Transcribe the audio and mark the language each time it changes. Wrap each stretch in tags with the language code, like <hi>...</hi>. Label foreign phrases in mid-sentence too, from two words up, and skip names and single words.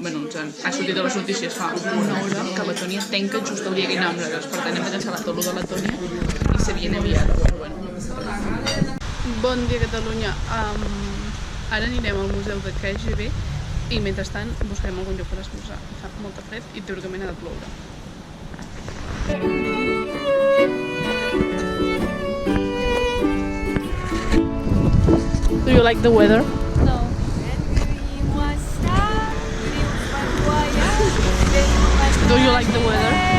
<ca>Bueno, ha sortit a les notícies fa una hora que Letònia tanca just el dia que hi anem nosaltres. Per tant, hem de cancel·lar tot el de Letònia i s'havien aviat, però bueno. Bon dia, Catalunya. Ara anirem al museu de KGB i mentrestant buscarem algun lloc per esmorzar. Fa molta fred i teòricament ha de ploure.</ca> <en>Do you like the weather? No. Do you like the weather?</en>